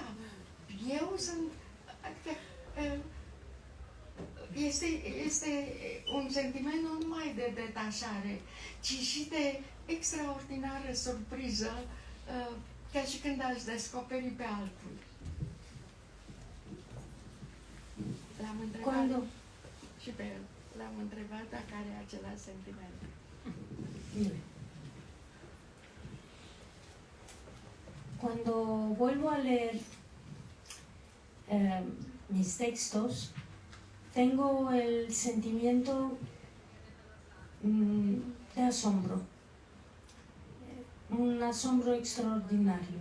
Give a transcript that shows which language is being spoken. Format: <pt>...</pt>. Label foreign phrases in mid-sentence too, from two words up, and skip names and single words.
<ro>Eu sunt, adică, este un sentiment nu numai de detașare, ci și de extraordinară surpriză, ca și când aș descoperi pe altul. L-am întrebat și pe el. L-am întrebat dacă are același sentiment.</ro> <es>Cuando vuelvo a leer mis textos, tengo el sentimiento de asombro, un asombro extraordinario.</es>